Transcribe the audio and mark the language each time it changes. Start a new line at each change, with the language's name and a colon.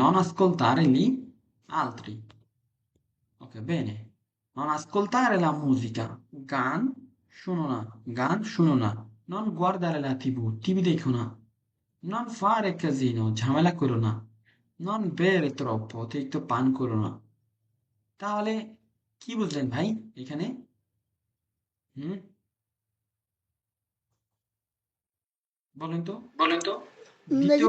Italian: non ascoltare gli altri, ok bene। non ascoltare la musica,
Bangla: গান শোনো না, গান শোনো না।
Italian: non guardare la tv,
Bangla: TV দেখো না।
Italian: non fare casino,
Bangla: ঝামেলা করো না।
Italian: non bere troppo,
Bangla: অতিরিক্ত পান করো না। তাহলে কি বুঝলেন ভাই এখানে? হুম, বলেন তো। দ্বিতীয়